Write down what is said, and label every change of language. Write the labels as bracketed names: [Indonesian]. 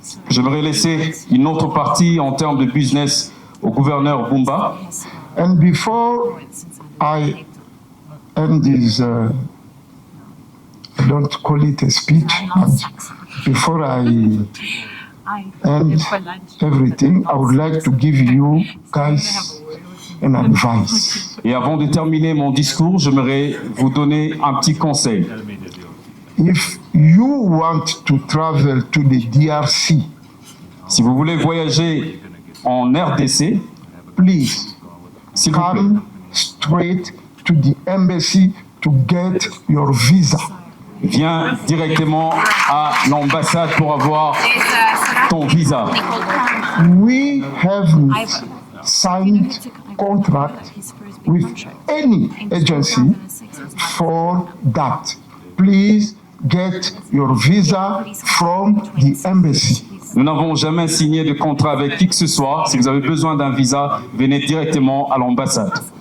[French] J'aimerais laisser une autre partie en termes de business au gouverneur Bumba. [English] And before I end this, I don't call it a speech, but before I end everything, I would like to give you guys an advice. [French] Et avant de terminer mon discours, j'aimerais vous donner un petit conseil. [English] If you want to travel to the DRC, [French] Si vous voulez voyager en RDC, [English] please [French] s'il vous plaît, [English] come straight to the embassy to get your visa. [French] viens directement à l'ambassade pour avoir ton visa. [English] We haven't signed contract with any agency for that. Please get your visa from the embassy. [French] Nous n'avons jamais signé de contrat avec qui que ce soit. Si vous avez besoin d'un visa, venez directement à l'ambassade.